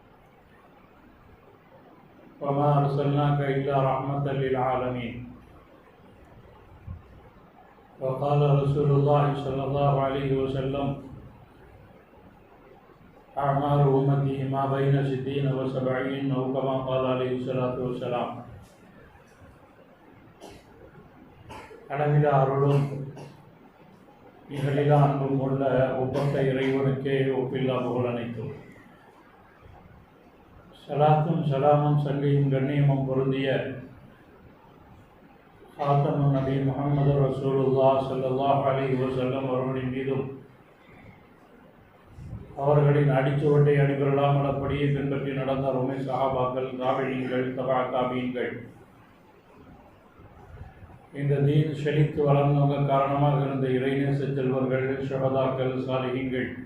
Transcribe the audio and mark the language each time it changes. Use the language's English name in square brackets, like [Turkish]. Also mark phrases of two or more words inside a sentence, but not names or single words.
[Arabic] وما أرسلناك إلا رحمة للعالمين. وقال رسول الله صلى الله عليه وسلم: أعمار أمتي ما بين 60 و70 أو كما قال عليه الصلاة والسلام. [Tamil] அளவிலா அருளும் நிகழிலா அன்பும் உள்ள ஒப்பற்ற இறைவனுக்கே ஒப்பில்லா புகழ் அனைத்தும். சலாத்தும் சலாமும் சல்லியும் கண்ணியமும் பொருந்திய [Arabic] خاتم النبي [Tamil] முஹம்மது ரசூலுல்லாஹ் [Arabic] صلى الله عليه وسلم [Tamil] அவர்களின் மீதும் அவர்களின் அடிச்சுவட்டை அடிபெறலாமல் அப்படியே பின்பற்றி நடந்த அருமை சஹாபாக்கள், தாபிஈன்கள், தபா தாபிஈன்கள், இந்த தீன் செழித்து வளர்ந்தவங்க காரணமாக இருந்த இறைநேச செல்வர்கள், ஷஹதாக்கள், சாலிஹீன்கள்